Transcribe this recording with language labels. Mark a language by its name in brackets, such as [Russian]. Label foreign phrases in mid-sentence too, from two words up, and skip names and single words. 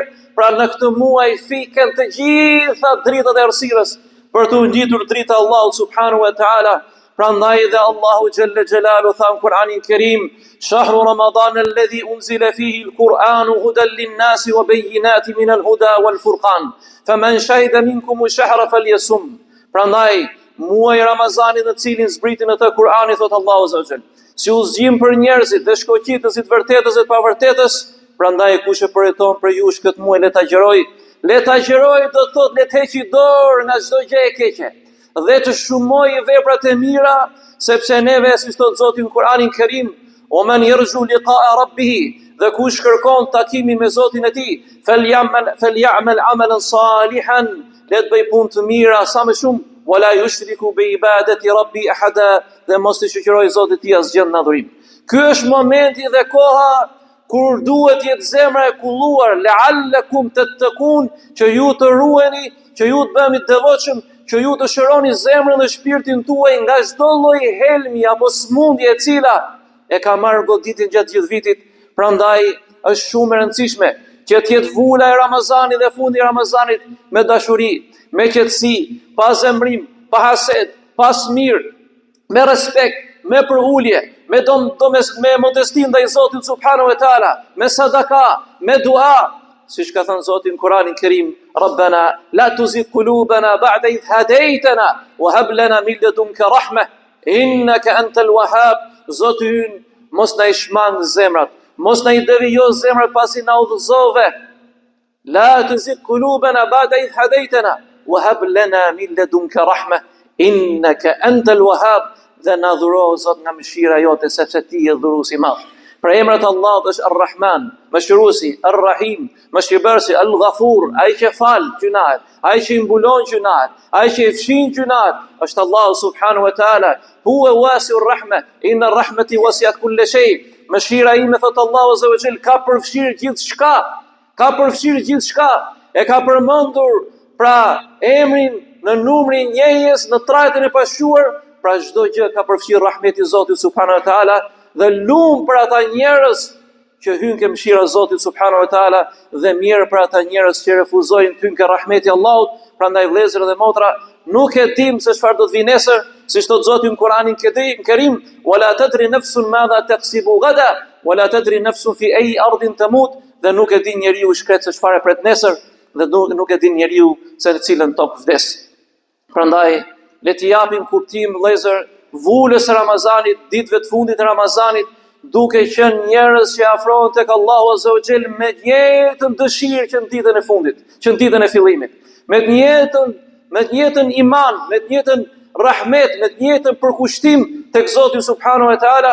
[Albanian] Pra në këtë muaj fiken të gjitha dritat e errësirës për të ngjitur drita e Allahut [Arabic] سبحانه وتعالى. [Albanian] Prandaj dhe Allahu [Arabic] جل جلاله [Albanian] tha në Kur'anin Kerim, [Arabic] شهر رمضان الذي أنزل فيه القرآن هدى للناس وبينات من الهدى والفرقان فمن شهد منكم الشهر فليصمه. [Albanian] Prandaj muaji Ramazanit në cilin zbriti në të Kur'ani, thot Allahu [Arabic] عز وجل, [Albanian] si udhëzim për njerëzit dhe shkoqitësit vërtetës dhe të pavërtetës. Prandaj kush e përjeton për ju këtë muaj le ta agjeroj. Le ta agjeroj do të thotë le të heqë dorë nga çdo gjë e keqe dhe të shumojë veprat e mira, sepse neve si thot Zoti në Kur'anin Kerim, [Arabic] ومن يرجو لقاء ربه, [Albanian] dhe kush kërkon takimin me Zotin e tij, [Arabic] فليعمل عملا صالحا, [Albanian] le të bëj punë të mira sa më shumë, [Arabic] ولا يشرك بعبادة ربه أحدا, [Albanian] dhe mos të shoqëroj Zotit të tij asgjë në adhurim. Ky është momenti dhe koha kur duhet jetë zemra e kulluar, [Arabic] لعلكم تتقون, [Albanian] që ju të ruheni, që ju të bëheni të devotshëm, që ju të shëroni zemrën dhe shpirtin tuaj nga çdo lloj helmi apo smundje e cila e ka marrë goditin gjatë gjithë vitit. Prandaj është shumë e rëndësishme që të jetë vula e Ramazanit dhe fundi i Ramazanit me dashuri, me qetësi, pa zemrim, pa hased, pa smir, me respekt, me përulje, me modesti ndaj Zotit [Arabic] سبحانه وتعالى, [Albanian] me sadaka, me dua, siç ka thënë Zoti në Kur'anin Kerim, [Arabic] ربنا لا تزغ قلوبنا بعد إذ هديتنا وهب لنا من لدنك رحمة إنك أنت الوهاب. [Albanian] Zoti ynë, mos na i shmang zemrat, mos na i devijo zemrat pasi na udhëzove. [Arabic] لا تزغ قلوبنا بعد إذ هديتنا وهب لنا من لدنك رحمة إنك أنت الوهاب. [Albanian] Dhe na dhuro Zot nga mëshira jote, sepse ti je dhuruesi i madh. Pra emrat Allahut është Ar-Rahman, Mëshiruesi, Ar-Rahim, Mëshirbërësi, Al-Ghafur, ai që fal gjunat, ai që i mbulon gjunat, ai që i fshin gjunat, është Allahu [Arabic] سبحانه وتعالى. هو واسع الرحمة إن رحمتي وسعت كل شيء. [Albanian] Mëshira ime, thot Allahu [Arabic] عز وجل, [Albanian] ka përfshirë gjithçka. Ka përfshirë gjithçka. E ka përmendur pra emrin në numrin njëjës në trajtën e pasquar. Pra çdo gjë ka përfshirë rahmeti i Zotit [Arabic] سبحانه وتعالى, [Albanian] dhe lum për ata njerëz që hyjnë ke mëshira e Zotit [Arabic] سبحانه وتعالى, [Albanian] dhe mirë për ata njerëz që refuzojnë të hyjnë ke rahmeti i Allahut. Prandaj vëllezër dhe motra, nuk e dim se çfarë do të vinë nesër, siç thot Zoti në Kur'anin Kerim, [Arabic] ولا تدري نفس ماذا تكسب غدا, ولا تدري نفس بأي أرض تموت, [Albanian] dhe nuk e din njeriu shkret se çfarë pret nesër, dhe nuk e din njeriu se në cilën tokë vdes. Prandaj le të japim kuptim vëllezër vulës së Ramazanit, ditëve të fundit të Ramazanit, duke qenë njerëz që afrohen tek Allahu [Arabic] عز وجل [Albanian] me njëjtën dëshirë që në ditën e fundit, që në ditën e fillimit, me të njëjtën iman, me të njëjtën rahmet, me të njëjtën përkushtim tek Zoti [Arabic] سبحانه وتعالى.